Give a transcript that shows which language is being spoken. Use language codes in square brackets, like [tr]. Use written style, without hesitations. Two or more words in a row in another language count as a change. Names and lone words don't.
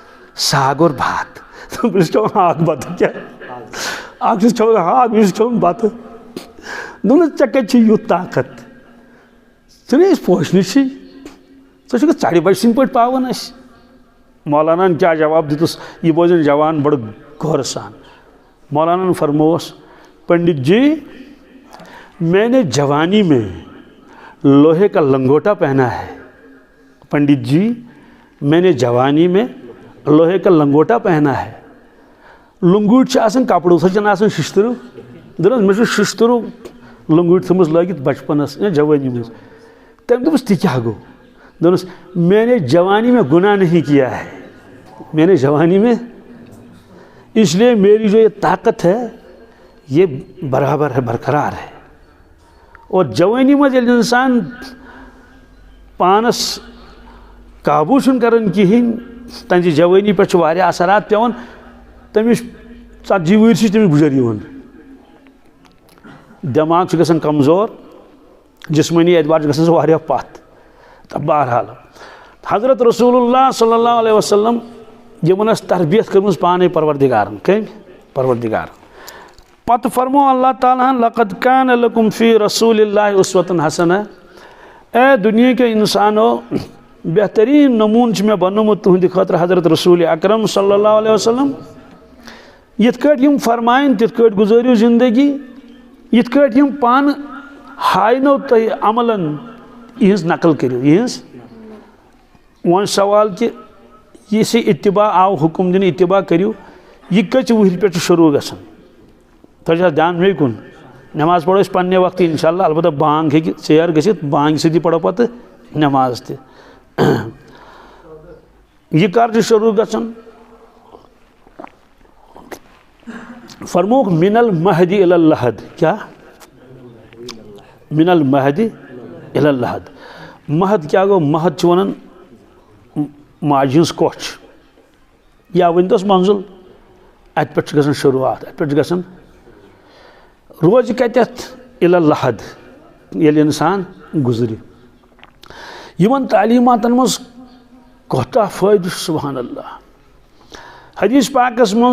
[ks] بہٕ چھُس کھٮ۪وان ہاکھ بتہٕ کیٛاہ اکھ چھُس کھٮ۪وان ہاکھ بیٚیہِ چھُس کھٮ۪وان بتہٕ دوٚپنس ژےٚ کتہِ چھُے یُتھ طاقت ژٕ نَے أسۍ پوشنٕے چھِی ژٕ چھُکھ ژرِ بچہِ سٕنٛدۍ پٲٹھۍ پاوان اَسہِ مولاناہن کیٛاہ جواب دِتُس یہِ بوزن جوان بڑٕ غورٕ سان مولاناہن فرمووس [ur] پنڈت جی میں نے جوانی میں لوہے کا لنگوٹا پہنا ہے پنڈت جی میں نے جوانی میں لوہے کا لنگوٹا پہنا ہے [ks] لنگوٹ چھِ آسان کپڑو سۭتۍ چھنہٕ آسان شِشتٕروٗ دوٚپنس مےٚ چھُ شِشتٕروٗ لنگوٹ تھٲومٕژ لٲگِتھ بچپنس یا جوانی منٛز تٔمۍ دوٚپُس تہِ کیٛاہ گوٚو دوٚپنس [ur] میں نے جوانی میں گناہ نہیں کیا ہے میں نے جوانی میں اس لیے میری جو یہ طاقت ہے یہ برابر ہے برقرار ہے اور [ks] جوانی منٛز ییٚلہِ انسان پانس قابوٗ چھُنہٕ کران کِہیٖنۍ تہنٛزِ جوٲنی پٮ۪ٹھ چھُ واریاہ اثرات پیٚوان تٔمِس 40 وٕہٕرۍ چھِ تٔمِس گُزر یِوان دٮ۪ماغ چھُ گژھان کمزور جسمٲنی اعتبار چھُ گژھان سُہ واریاہ پتھ تہٕ بہرحال حضرت رسول اللہ [ar] صلی اللہ علیہ وسلم [ks] یِمن ٲس تربیت کٔرمٕژ پانے پروردگارن کٔمۍ پروردگارن پتہٕ فرمو اللہ تعالیٰ ہن [ar] لقد کان لکم فی رسول اللہ اسوۃ حسنہ [ur] اے دنیا کے انسانو [ks] بہترین نمون چھُ مےٚ بنومُت تُہنٛدِ خٲطرٕ حضرت رسول اکرم [ar] صلی اللہ علیہ وسلم [ks] یِتھ کٲٹھۍ یِم فرمایَن تِتھ کٲٹھۍ گُزٲرِو زندگی یِتھ کٲٹھۍ یِم پانہٕ ہاینو تۄہہِ عملن یِہٕنٛز نقل کٔرِو یِہٕنٛز وۄنۍ سوال کہِ یُس یہِ اتباع آو حُکم دِنہٕ اتباع کٔرِو یہِ کٔژِ وٕہٕرۍ پٮ۪ٹھ چھُ شروٗع گژھان تۄہہِ چھا دھیان مے کُن نٮ۪ماز پرو أسۍ پننہِ وقتہٕ [ar] انشاء اللہ [ks] البتہ بانگ ہیٚکہِ ژیر گٔژھِتھ بانگہِ سۭتی پرو پتہٕ نٮ۪ماز تہِ یہِ کر چھُ شروٗع گژھان فرموکھ [ar] من المہدِ الی اللحد [ks] کیٛاہ [ar] من المہدِ الی اللحد [ks] مہد کیٛاہ گوٚو مہد چھِ ونان ماجہِ ہٕنٛز کۄچھ یا ؤنۍتوس منزل اتہِ پٮ۪ٹھ چھُ گژھان شروعات اتہِ پٮ۪ٹھ چھُ گژھان روزِ کتٮ۪تھ [ar] الی اللحد [ks] ییٚلہِ انسان گُزرِ یِمن تعلیٖماتن منٛز کوتاہ فٲیدٕ چھُ [ar] سبحان اللہ [ks] حدیث پاکس منٛز